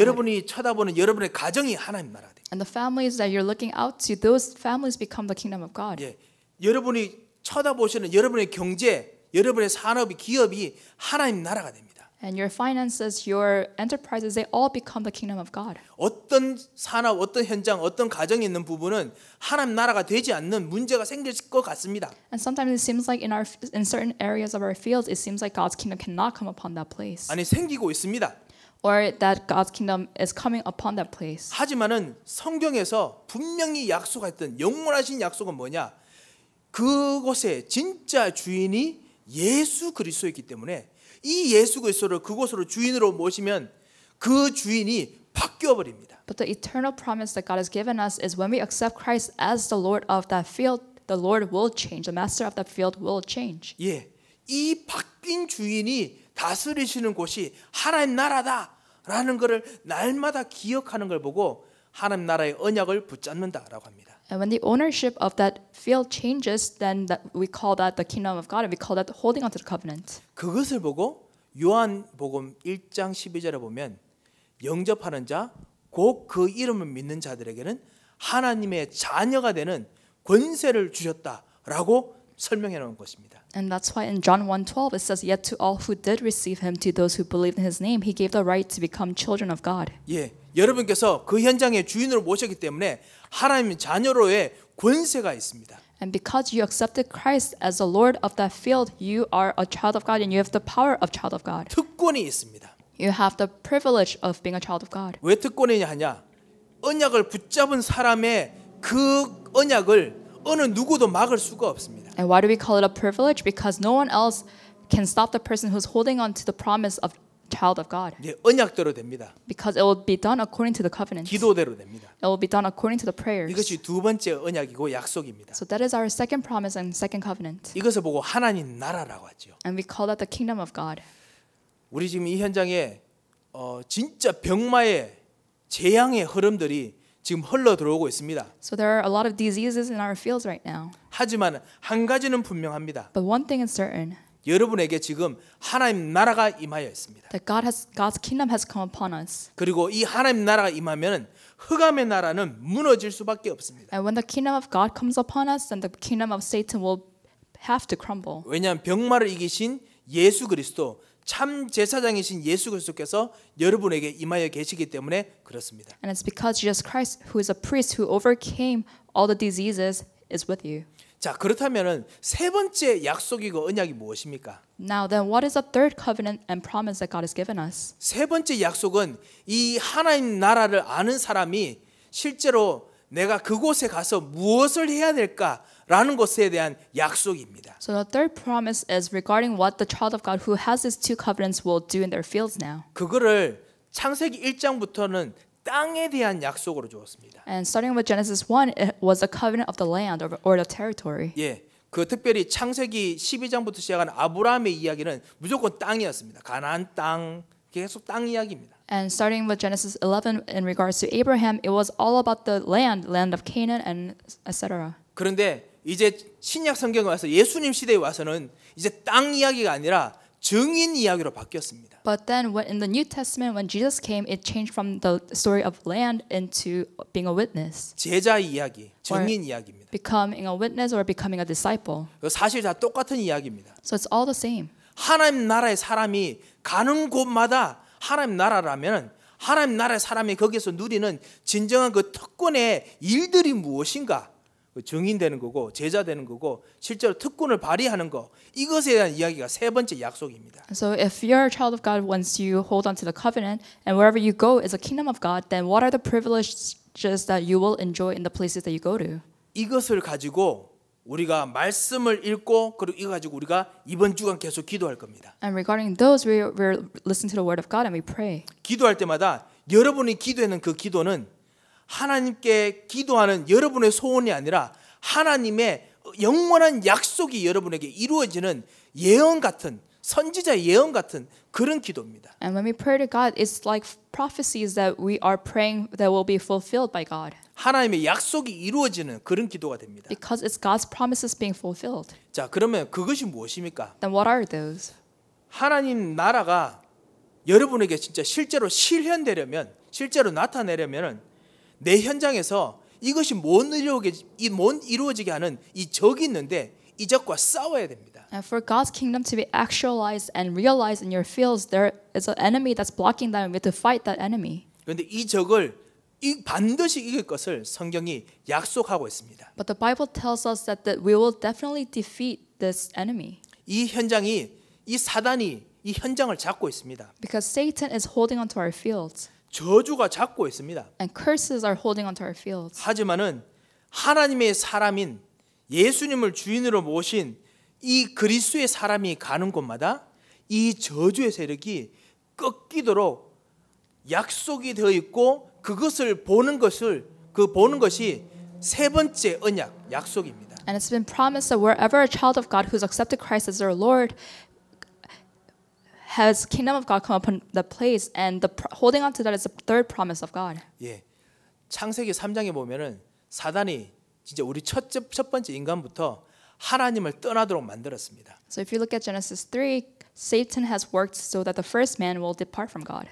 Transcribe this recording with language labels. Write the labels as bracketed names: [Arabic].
[Korean] 여러분이 쳐다보는 여러분의 가정이 하나님 나라가 됩니다. [English] And the families that you're looking out to, those families become the kingdom of God. [Korean] 예, 여러분이 쳐다보시는 여러분의 경제, 여러분의 산업이 기업이 하나님 나라가 됩니다. [English] And your finances, your enterprises, they all become the kingdom of God. [Korean] 어떤 산업, 어떤 현장, 어떤 가정에 있는 부분은 하나님 나라가 되지 않는 문제가 생길 것 같습니다. [English] And sometimes it seems like in certain areas of our fields, it seems like God's kingdom cannot come upon that place, [Korean] 아니 생기고 있습니다. [English] or that God's kingdom is coming upon that place. [Korean] 하지만은 성경에서 분명히 약속했던 영원하신 약속은 뭐냐? 그곳에 진짜 주인이 예수 그리스도이기 때문에 이 예수 그리스도를 그곳으로 주인으로 모시면 그 주인이 바뀌어 버립니다. [English] But the eternal promise that God has given us is when we accept Christ as the Lord of that field, the Lord will change. The master of that field will change. [Korean] 예, 이 바뀐 주인이 다스리시는 곳이 하나님 나라다라는 것을 날마다 기억하는 걸 보고 하나님 나라의 언약을 붙잡는다라고 합니다. [English] And when the ownership of that field changes, then we call that the kingdom of God, and we call that holding on to the covenant. [Korean] 그것을 보고 요한복음 1장 12절에 보면 영접하는 자, 곧 그 이름을 믿는 자들에게는 하나님의 자녀가 되는 권세를 주셨다라고 설명해 놓은 것입니다. [English] And that's why in John 1:12 it says, "Yet to all who did receive him, to those who believed in his name, he gave the right to become children of God." [Korean] 예, 여러분께서 그 현장의 주인으로 모셨기 때문에 하나님의 자녀로의 권세가 있습니다. [English] And because you accepted Christ as the Lord of that field, you are a child of God and you have the power of child of God. [Korean] 특권이 있습니다. [English] You have the privilege of being a child of God. [Korean] 왜 특권이냐 하냐? 언약을 붙잡은 사람의 그 언약을 어느 누구도 막을 수가 없습니다. [English] And why do we call it a privilege? Because no one else can stop the person who's holding on to the promise of child of God. [Korean] 예, 언약대로 됩니다. [English] Because it will be done according to the covenant. [Korean] 기도대로 됩니다. [English] It will be done according to the prayers. [Korean] 이것이 두 번째 언약이고 약속입니다. [English] So that is our second promise and second covenant. [Korean] 이것을 보고 하나님 나라라고 하죠. [English] And we call that the kingdom of God. [Korean] 우리 지금 이 현장에 진짜 병마의 재앙의 흐름들이 지금 흘러 들어오고 있습니다. [English] So there are a lot of diseases in our fields right now. [Korean] 하지만 한 가지는 분명합니다. [English] But one thing is certain, [Korean] 여러분에게 지금 하나님 나라가 임하여 있습니다. [English] that God's kingdom has come upon us. [Korean] 그리고 이 하나님 나라가 임하면 흑암의 나라는 무너질 수밖에 없습니다. [English] And when the kingdom of God comes upon us, then the kingdom of Satan will have to crumble. [Korean] 왜냐하면 병마를 이기신 예수 그리스도, 참 제사장이신 예수 그리스도께서 여러분에게 임하여 계시기 때문에 그렇습니다. [English] And it's because Jesus Christ, who is a priest who overcame all the diseases, is with you. [Korean] 자, 그렇다면은 세 번째 약속이고 언약이 무엇입니까? [English] Now then, what is the third covenant and promise that God has given us? [Korean] 세 번째 약속은 이 하나님 나라를 아는 사람이 실제로 내가 그곳에 가서 무엇을 해야 될까라는 것에 대한 약속입니다. [English] So the third promise is regarding what the child of God who has these two covenants will do in their fields now. [Korean] 그거를 창세기 1장부터는 땅에 대한 약속으로 주었습니다. [English] And starting with Genesis 1, it was a covenant of the land or the territory. [Korean] 예, 그 특별히 창세기 12장부터 시작한 아브라함의 이야기는 무조건 땅이었습니다. 가나안 땅, 계속 땅 이야기입니다. [English] And starting with Genesis 11 in regards to Abraham, it was all about the land of Canaan and etc. [Korean] 그런데 이제 신약 성경에 와서 예수님 시대에 와서는 이제 땅 이야기가 아니라 증인 이야기로 바뀌었습니다. [English] But then when in the New Testament, when Jesus came, it changed from the story of land into being a witness. [Korean] 제자 이야기, 증인 이야기입니다. [English] Becoming a witness or becoming a disciple. [Korean] 사실 다 똑같은 이야기입니다. [English] So it's all the same. [Korean] 하나님 나라의 사람이 가는 곳마다 하나님 나라라면 하나님 나라의 사람이 거기서 누리는 진정한 그 특권의 일들이 무엇인가? 증인되는 거고 제자 되는 거고 실제로 특권을 발휘하는 거 이것에 대한 이야기가 세 번째 약속입니다. [English] So if you're a child of God, once you hold on to the covenant, and wherever you go is a kingdom of God, then what are the privileges that you will enjoy in the places that you go to? [Korean] 이것을 가지고 우리가 말씀을 읽고 그리고 이거 가지고 우리가 이번 주간 계속 기도할 겁니다. [English] And regarding those, we're listening to the word of God and we pray. [Korean] 기도할 때마다 여러분이 기도하는 그 기도는 하나님께 기도하는 여러분의 소원이 아니라 하나님의 영원한 약속이 여러분에게 이루어지는 예언 같은 선지자의 예언 같은 그런 기도입니다. [English] And when we pray to God, it's like prophecies that we are praying that will be fulfilled by God. [Korean] 하나님의 약속이 이루어지는 그런 기도가 됩니다. [English] Because it's God's promises being fulfilled. [Korean] 자, 그러면 그것이 무엇입니까? [English] Then what are those? [Korean] 하나님 나라가 여러분에게 진짜 실제로 실현되려면 실제로 나타내려면 내 현장에서 이것이 못 이루어지게 하는 이 적이 있는데 이 적과 싸워야 됩니다. [English] And for God's kingdom to be actualized and realized in your fields, there is an enemy that's blocking that, and we have to fight that enemy. [Korean] 그런데 이 적을 반드시 이길 것을 성경이 약속하고 있습니다. [English] But the Bible tells us that we will definitely defeat this enemy. [Korean] 이 현장이 이 사단이 이 현장을 잡고 있습니다. [English] Because Satan is holding onto our fields. [Korean] 저주가 잡고 있습니다. [English] And curses are holding onto our fields. [Korean] 하지만은 하나님의 사람인 예수님을 주인으로 모신 이 그리스도의 사람이 가는 곳마다 이 저주의 세력이 꺾이도록 약속이 되어 있고 그것을 보는 것이 세 번째 언약 약속입니다. [English] And it's been promised that wherever a child of God who's accepted Christ as their Lord has kingdom of God come upon the place, and holding on to that is the third promise of God. [Korean] 예, 창세기 3장에 보면은 사단이 진짜 우리 첫 번째 인간부터 하나님을 떠나도록 만들었습니다. [English] So if you look at Genesis 3, Satan has worked so that the first man will depart from God.